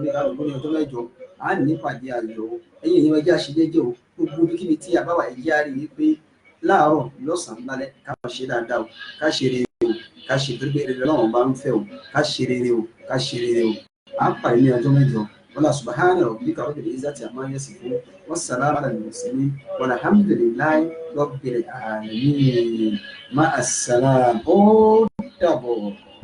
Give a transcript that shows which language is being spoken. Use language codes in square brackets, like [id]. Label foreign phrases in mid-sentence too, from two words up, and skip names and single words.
[yo] ní kálukú ní ọjọ́ mẹ́jọ a ní ìpàdé ayọ̀ ẹ̀yin èèyàn ẹjẹ́ àṣejẹ́jẹ́ o gbogbo kíbi tí a bá wà ẹ̀jẹ̀ á rí i pé láàárọ̀ lọ́sàn-án lálẹ́ ká máa ṣe dáadáa o ká ṣe rere o ká ṣe gbégbé rere lọ́wọ́n bá ń fẹ́ o ká ṣe rere o ká ṣe rere o à ń pàdé ní ọjọ́ mẹ́jọ [ar] ولا سبحان ربك رب العزة عما يصفون والسلام على المرسلين والحمد لله رب العالمين مع السلام [yo] ó dàbọ̀.